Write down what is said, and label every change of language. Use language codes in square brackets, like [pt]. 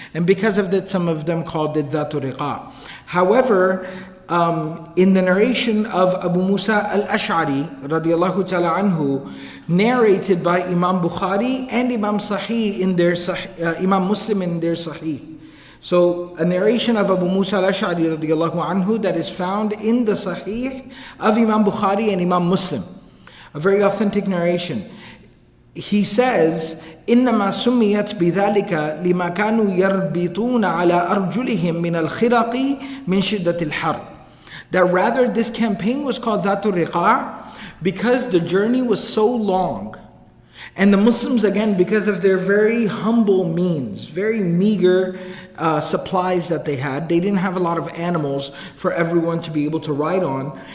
[en] And because of that, some of them called it Dhatul Riqa. However, in the narration of Abu Musa al-Ash'ari, radiallahu ta'ala anhu, narrated by Imam Bukhari and Imam Sahih in their Imam Muslim in their Sahih. So a narration of Abu Musa al-Ash'ari radiallahu anhu that is found in the Sahih of Imam Bukhari and Imam Muslim. A very authentic narration. He says, [ar] إنما سميت بذلك لما كانوا يربطون على أرجلهم من الخرق من شدة الحر. [en] That rather this campaign was called Dhatul Riqa because the journey was so long. And the Muslims, again, because of their very humble means, very meager supplies that they had, they didn't have a lot of animals for everyone to be able to ride on.